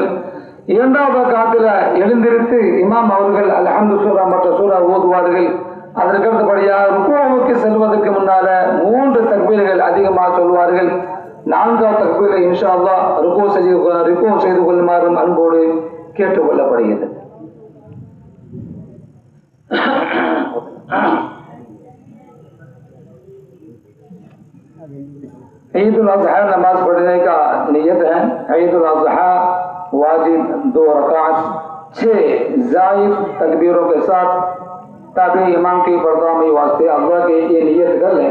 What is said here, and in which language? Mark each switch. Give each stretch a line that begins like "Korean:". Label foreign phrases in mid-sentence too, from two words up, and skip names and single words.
Tamil: 2வது ரக்காத்தில் எழுந்திருத்து இமாம் அவர்கள் அல்ஹம்து சூரா மற்ற சூரா ஓதுவார்கள். அதற்கு அடுத்தபடியாக ருக்குவுக்கு செல்வதற்கு முன்னால 3 தக்பீர்கள் அதிகமாக சொல்வார்கள். 4வது தக்பீரில்
Arabic: إن شاء الله
Tamil: ருக்கு செய்து கொள்ளுமாறும் அன்போடு கேட்டுக்கொள்ளப்படுகிறது.
Hindi: ईद-उल अज़हा नमाज पढ़ने का नियत है. ईद-उल अज़हा वाजिब 2 रकात 6 जायद तकबीरों के साथ ताकि इमाम की परदामी वास्ते अल्लाह के ये नियत कर लें.